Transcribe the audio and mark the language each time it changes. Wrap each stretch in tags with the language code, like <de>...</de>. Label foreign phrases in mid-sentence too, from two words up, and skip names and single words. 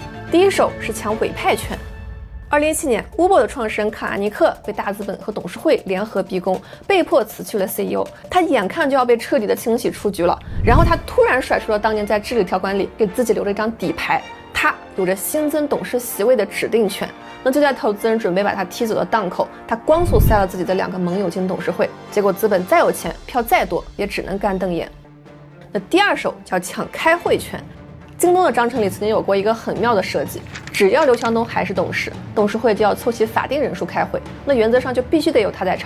<zh>第一手是搶委派權。2017年 ，Uber 的創始人卡拉尼克被大資本和董事會聯合逼宮，被迫辭去了 CEO。他眼看就要被徹底的清洗出局了，然後他突然甩出了当年在治理條款裡給自己留了一張底牌，他有着新增董事席位的指定權。那就在投資人準備把他踢走的檔口，他光速塞了自己的 2個盟友進董事會，結果資本再有錢，票再多，也只能干瞪眼。那第二手叫搶開會權。京東的章程裡曾經有過一個很妙的設計，只要劉强東還是董事，董事會就要湊齊法定人數開會，那原則上就必須得有他在場。</zh>